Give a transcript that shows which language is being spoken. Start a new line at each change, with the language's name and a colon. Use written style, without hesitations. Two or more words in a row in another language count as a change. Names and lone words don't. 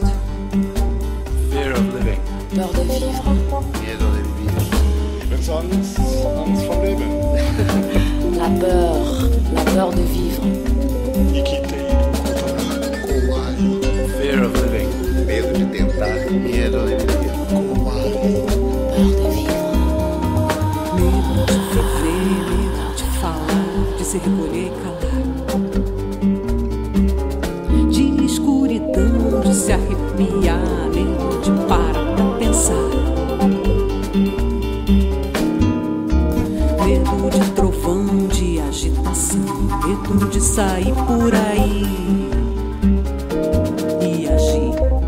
English: Fear of living.
French: Peur de vivre.
Spanish: Miedo de vivir.
German: Lebensangst. Angst vom Leben.
French: La peur de vivre.
English: Fear of living.
Portuguese: Medo de tentar,
Spanish: miedo de vivir.
French: Peur de vivre.
Portuguese: Medo de viver, medo de falar, de se recolher e calar, de escuridão, de se arrepiar, medo de parar pra pensar, medo de trovão, de agitação, medo de sair por aí e agir.